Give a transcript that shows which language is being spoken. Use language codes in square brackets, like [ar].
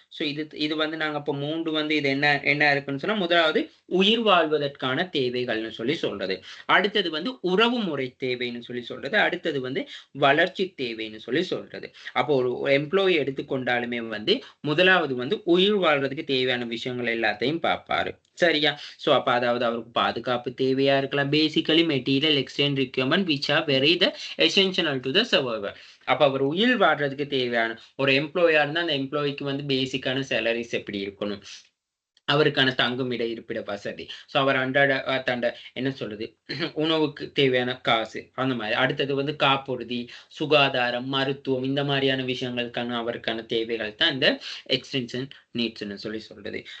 [ta] So இது வந்து நாங்க இப்ப 3 வந்து இது என்ன இருக்குன்னு சொன்னா, முதலாவது உயிர் வாழ்வதற்கான தேவைகள்னு சொல்லி சொல்றது. அடுத்தது வந்து உறவு முறை தேவைன்னு சொல்லி சொல்றது. அடுத்தது வந்து வளர்ச்சி தேவைன்னு சொல்லி சொல்றது. அப்போ ஒரு எம்ப்ளாயி எடுத்துக்கொண்டாலுமே வந்து முதலாவது வந்து உயிர் வாழ்றதுக்கு தேவையான விஷயங்கள் எல்லாத்தையும் பார்ப்பாரு. சரியா? சோ அப்ப அதாவது அவருக்கு பாதுகாப்பு தேவையா இருக்கலாம். [en] Basically material exchange requirement which are very the essential to the survivor. [ta] அப்ப அவர் உயிர் வாழ்றதுக்கு தேவையான ஒரு எம்ப்ளாயா இருந்தா அந்த எம்ப்ளாய்க்கு வந்து பேசிக்கான சேலரிஸ் எப்படி இருக்கணும், அவருக்கான தங்குமிட இருப்பிட வசதி, ஸோ அவர் அன்றாட தண்ட என்ன சொல்றது உணவுக்கு தேவையான காசு அந்த மாதிரி. அடுத்தது வந்து காப்புறுதி, சுகாதாரம், மருத்துவம், இந்த மாதிரியான விஷயங்களுக்கான அவருக்கான தேவைகள் தான் இந்த எக்ஸ்டென்ஷன் நீட்ஸ்னு சொல்லி சொல்றது.